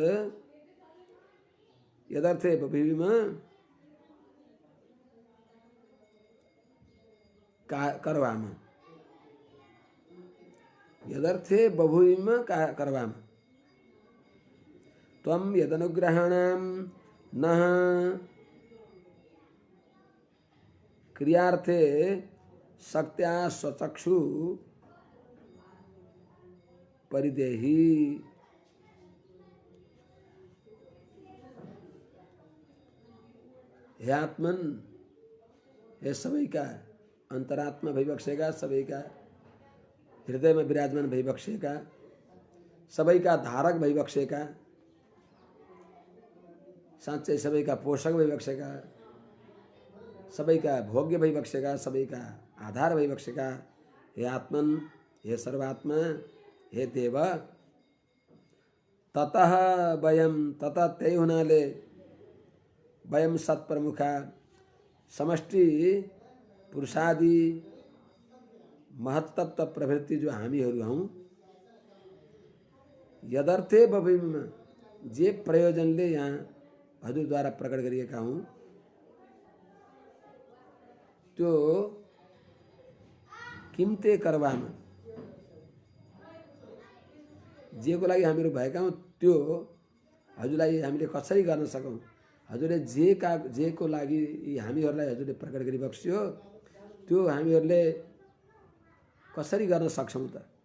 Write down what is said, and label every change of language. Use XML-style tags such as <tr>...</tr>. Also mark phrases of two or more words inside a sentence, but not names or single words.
<sa>यदर्थे बभूविम करवाम, यदर्थे बभूविम करवाम त्वं यदनुग्रहाणां नः क्रियार्थे शक्त्या स्वचक्षु परिदेहि।</sa> <ne>हे आत्मन, हे सबैका अंतरात्मा भइबक्सेका, सबैका हृदय में विराजमान भइबक्सेका, सबैका धारक भइबक्सेका, साँच्चै सबैका पोषक भइबक्सेका, सबैका भोग्य भइबक्सेका, सबैका आधार भइबक्सेका हे आत्मन, हे सर्वात्मा, हे देव,</ne> <sa>ततः वयम,</sa> <ne>ततः त्यही हुनाले वयम सत्प्रमुखा समष्टि पुरुषादि महत्तत्व प्रवृत्ति जो हामीहरू हौं,</ne> <sa>यदर्थे बभूविम</sa> <ne>जे प्रयोजनले यहाँ हजुरद्वारा प्रकट गरिएका हौं, त्यो</ne> <sa>किम्ते करवाम,</sa> <ne>जेको लागि हामीहरू भएका हौं त्यो हजुरलाई हामीले कसरी गर्न सकौं, हजुरले जेको लागि हामीहरूलाई हजुरले प्रकट गरी बक्स्यो त्यो हामीहरूले कसरी गर्न सक्छौं त?</ne>